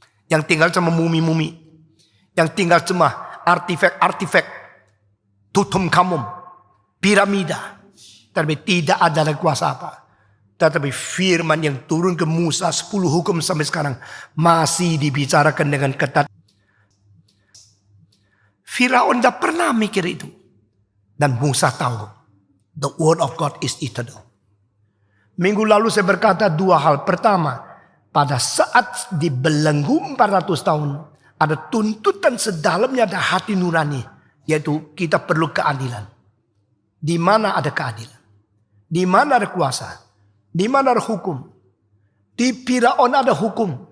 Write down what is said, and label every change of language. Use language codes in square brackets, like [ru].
[id] Yang tinggal cuma mumi-mumi. Yang tinggal cuma artifak-artifak, Tutankhamun, piramida. Tapi tidak ada kuasa apa. Tetapi firman yang turun ke Musa 10 hukum sampai sekarang masih dibicarakan dengan ketat. Firaun tidak pernah mikir itu. Dan Musa tahu. [en] The word of God is eternal. [id] Minggu lalu saya berkata 2 hal. Pertama, pada saat dibelenggu 400 tahun. Ada tuntutan sedalamnya ada hati nurani. Yaitu kita perlu keadilan. Di mana ada keadilan? Di mana ada kuasa? Di mana ada hukum? Di Firaun ada hukum.